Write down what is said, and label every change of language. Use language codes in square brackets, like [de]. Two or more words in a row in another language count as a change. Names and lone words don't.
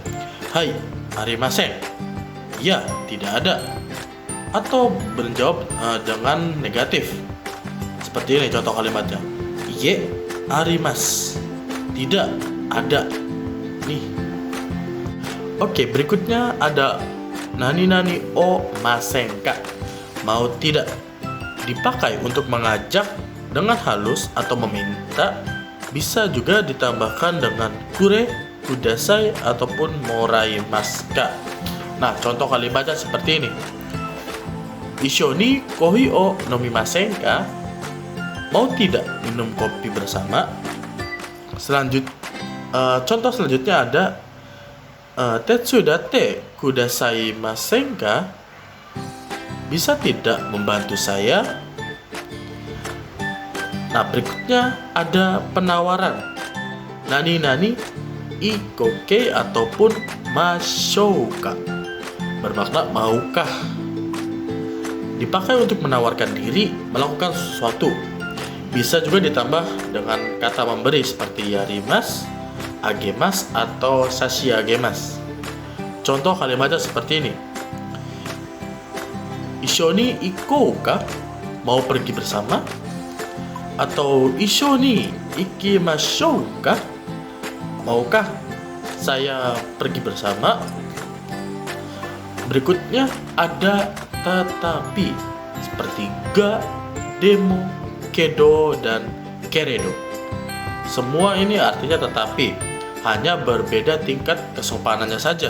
[ja] はい、ありません. [id] Ya, tidak ada. Atau menjawab dengan negatif. Seperti ini contoh kalimatnya. [ja] え、あります. [id] Tidak ada. Nih. Oke, berikutnya ada [ja] 何々をませんか. [id] Mau tidak? Dipakai untuk mengajak dengan halus atau meminta, bisa juga ditambahkan dengan [ja] くれ、ください, [id] ataupun moraimasu. Nah, contoh kalimatnya seperti ini. [ja] 一緒にコーヒーを飲みませんか? [id] Mau tidak minum kopi bersama? Contoh selanjutnya ada [ja] 手伝ってくださいませんか? [id] Bisa tidak membantu saya? Nah, berikutnya ada penawaran. [ja] 何々いこけ ataupun mashouka. [id] Bermakna maukah. Dipakai untuk menawarkan diri melakukan sesuatu. Bisa juga ditambah dengan kata memberi seperti yarimas, agemas, atau sashiagemas. Contoh kalimatnya seperti ini. [ja] 一緒に行こうか? [id] Mau pergi bersama? Atau [ja] 一緒に行きましょうか? [id] Maukah saya pergi bersama? Berikutnya ada tetapi seperti ga, demo, kedo, dan keredo. Semua ini artinya tetapi, hanya berbeda tingkat kesopanannya saja.